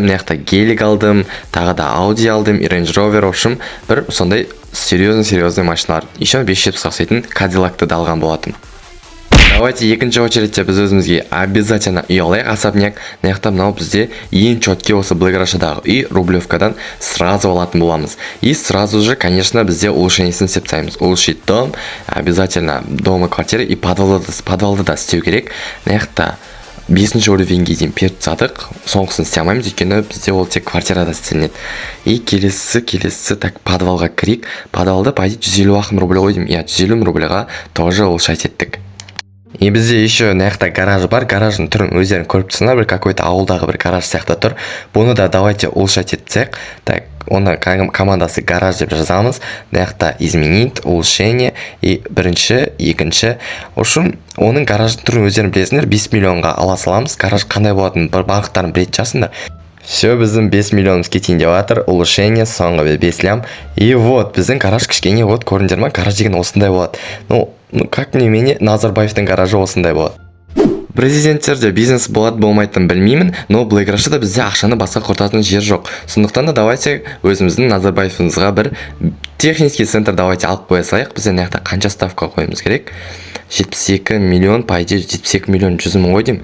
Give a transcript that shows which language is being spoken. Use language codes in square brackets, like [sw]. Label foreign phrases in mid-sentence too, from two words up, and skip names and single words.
[kk] Мына жақта Geely алдым, тағы да Audi алдым, Range Rover, общем, бір сондай серьезный машиналар. Еще 570-ға ұқсайтын Cadillac'ты да алған болатым. Давайте екінші очередте біз өзімізге обязательно үй алайық, особняк. Мына жақта мынау бізде ең четкий осы Black Russia'дағы үй, Рублевкадан сразу алатын боламыз. [ru] И сразу же, конечно, [kk] бізде улучшениесін істеп [ru] улучшить дом, обязательно дом и квартира, и [kk] подвалды да істеу керек. Мына жақта 5-ші уровеньге дейін періп тастадық. Соңғысын істей алмаймыз, өйткені бізде ол тек квартирада істелінеді. И келесі так подвалға кірейік. Подвалды [ru] по идее [kk] 150 рубль ғой деймін. 150 рубльға [ru] тоже улучшать [kk] еттік. И бізде еще мына жақта гараж бар. Гараждың түрін өздерің көріп тұрсыңдар, бір какой-то ауылдағы бір гараж сияқты тұр. Бұны да [ru] давайте улучшать [kk] етсек. Так, оны командасы гараж деп жазамыз. Мына жақта [ru] изменить, улучшение, и [kk] бірінші, екінші. Ошын оның гараждың түрін өздерің білесіңдер, 5 миллионға ала саламыз. Гараж қандай болатынын бір бағыттарын білетін жасыңдар. Все, біздің 5 миллионымыз кетейін деп жатыр. Улучшение, соңғы 5 лям. [ru] И вот, [kk] біздің гараж кішкене, вот, көріңдер ма? Гараж деген осындай болады. [ru] Как мне [kk] Назарбаевтың гаражы осындай болады. Президенттерде бизнес болады болмайтын білмеймін, но Black Russia'да бізде ақшаны басқа құртатын жер жоқ. Сондықтан да давайте өзіміздің Назарбаевымызға бір [ru] технический центр давайте [kk] алып қоя салайық. Бізде мына жақта қанша ставка қоюымыз керек? 72 миллион, [ru] по идее [kk] 72 миллион 100 мың ғой деймін.